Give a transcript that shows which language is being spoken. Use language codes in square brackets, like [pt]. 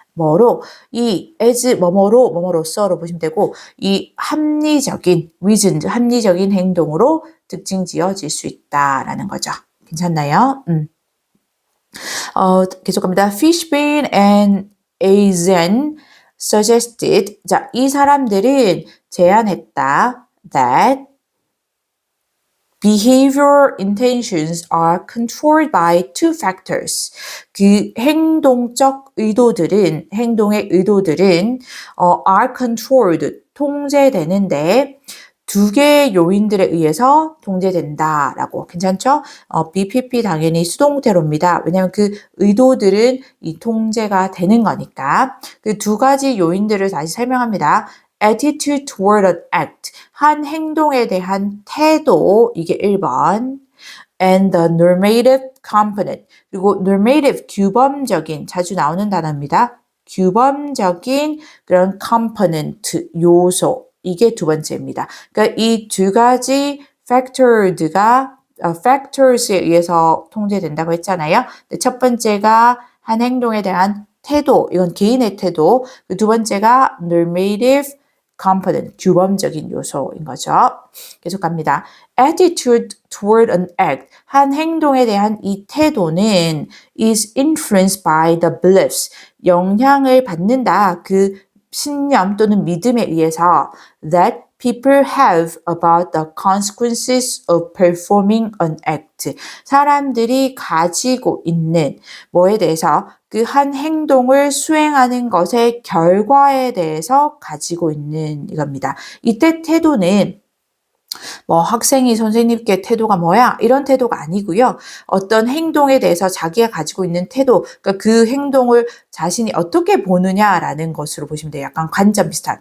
[ko] 뭐로 이 as 뭐뭐로 뭐뭐로써로 보시면 되고 이 합리적인 reason 합리적인 행동으로 특징 지어질 수 있다라는 거죠. 괜찮나요? 계속합니다. [en] Fishbane and Aizen suggested [ko] 자, 이 사람들은 제안했다. [en] That behavior intentions are controlled by two factors. [ko] 그 행동적 의도들은, 행동의 의도들은 [en] are controlled, [ko] 통제되는데 두 개의 요인들에 의해서 통제된다라고. 괜찮죠? BPP 당연히 수동태로입니다. 왜냐하면 그 의도들은 이 통제가 되는 거니까. 그 두 가지 요인들을 다시 설명합니다. [en] attitude toward an act. [ko] 한 행동에 대한 태도. 이게 1번. [en] and the normative component. [ko] 그리고 normative, 규범적인, 자주 나오는 단어입니다. 규범적인 그런 component, 요소. 이게 두 번째입니다. 그러니까 이 두 가지 factors에 의해서 통제된다고 했잖아요. 첫 번째가 한 행동에 대한 태도, 이건 개인의 태도. 두 번째가 normative component, 규범적인 요소인 거죠. 계속 갑니다. [en] attitude toward an act, [ko] 한 행동에 대한 이 태도는 [en] is influenced by the beliefs, [ko] 영향을 받는다. 그 신념 또는 믿음에 의해서 [en] that people have about the consequences of performing an act. [ko] 사람들이 가지고 있는 뭐에 대해서 그 한 행동을 수행하는 것의 결과에 대해서 가지고 있는 이겁니다. 이때 태도는 뭐 학생이 선생님께 태도가 뭐야? 이런 태도가 아니고요. 어떤 행동에 대해서 자기가 가지고 있는 태도, 그러니까 그 행동을 자신이 어떻게 보느냐라는 것으로 보시면 돼요. 약간 관점 비슷한.